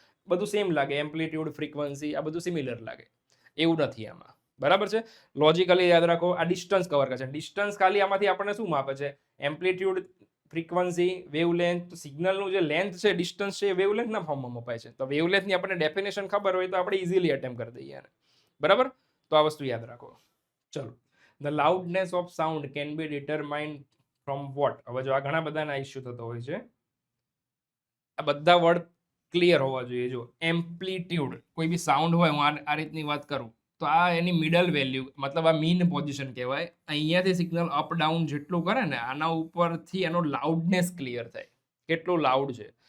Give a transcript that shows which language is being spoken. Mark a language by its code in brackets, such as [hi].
[gu] બધું સેમ લાગે, amplitude, frequency આ બધું સિમિલર લાગે, એવું નથી આમાં, બરાબર છે. લોજિકલી યાદ રાખો. આ ડિસ્ટન્સ કવર કરે છે. ડિસ્ટન્સ ખાલી આમાંથી આપણને શું માપે છે? Amplitude, frequency, wavelength. સિગ્નલનું જે લેન્થ છે, ડિસ્ટન્સ છે, એ વેવલેન્થના ફોર્મમાં મપાય છે. તો વેવલેન્થની આપણને ડેફિનેશન ખબર હોય તો આપણે ઇઝીલી અટેમ્પ કરી દઈએ, બરાબર. તો આ વસ્તુ યાદ રાખો. ચલો. [en] The loudness of sound can be determined from what? [gu] હવે જો આ ઘણા બધાના ઇશ્યુ થતો હોય છે, આ બધા વર્ડ ક્લિયર હોવા જોઈએ. જો એમ્પ્લિટ્યુડ, કોઈ બી સાઉન્ડ હોય, હું આ રીતની વાત કરું તો આ એની મિડલ વેલ્યુ, મતલબ આ મીન પોઝિશન કહેવાય. અહીંયાથી સિગ્નલ અપ ડાઉન જેટલું કરે ને આના ઉપરથી એનો લાઉડનેસ ક્લિયર થાય, કેટલું લાઉડ છે.